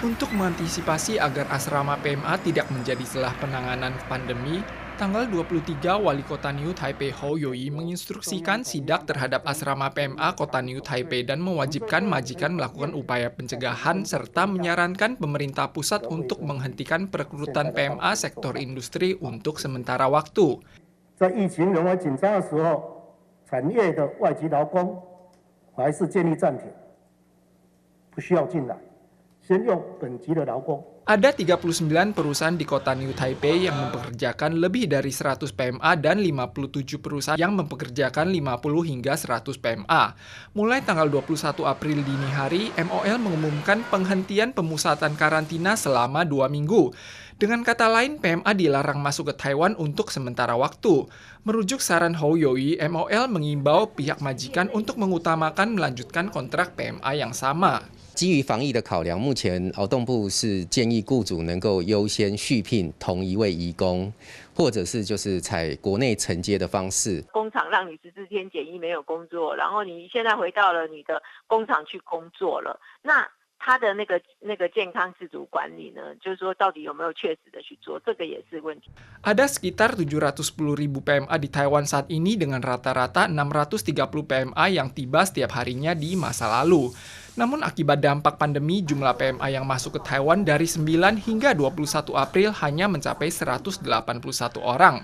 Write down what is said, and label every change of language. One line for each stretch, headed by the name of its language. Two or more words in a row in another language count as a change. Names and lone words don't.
Indonesian: Untuk mengantisipasi agar asrama PMA tidak menjadi celah penanganan pandemi, tanggal 23 Wali Kota New Taipei Hou Youyi menginstruksikan sidak terhadap asrama PMA Kota New Taipei dan mewajibkan majikan melakukan upaya pencegahan serta menyarankan pemerintah pusat untuk menghentikan perekrutan PMA sektor industri untuk sementara waktu.
Chinese: 在疫情仍为紧张的时候，产业的外籍劳工还是建议暂停，不需要进来，先用本籍的劳工。
Indonesian: Ada 39 perusahaan di kota New Taipei yang mempekerjakan lebih dari 100 PMA dan 57 perusahaan yang mempekerjakan 50 hingga 100 PMA. Mulai tanggal 21 April dini hari, MOL mengumumkan penghentian pemusatan karantina selama 2 minggu. Dengan kata lain, PMA dilarang masuk ke Taiwan untuk sementara waktu. Merujuk saran Hou Youyi, MOL mengimbau pihak majikan untuk mengutamakan melanjutkan kontrak PMA yang sama.
Chinese: 基于防疫的考量，目前劳动部是建议雇主能够优先续聘同一位移工，或者是就是采国内承接的方式。工厂让你14天检疫没有工作，然后你现在回到了你的工厂去工作了，那他的那个健康自主管理呢，就是说到底有没有确实的去做，这个也是问题。
Indonesian: Ada sekitar 710.000 PMA di Taiwan saat ini dengan rata-rata 630 PMA yang tiba setiap harinya di masa lalu. Namun akibat dampak pandemi, jumlah PMA yang masuk ke Taiwan dari 9 hingga 21 April hanya mencapai 181 orang.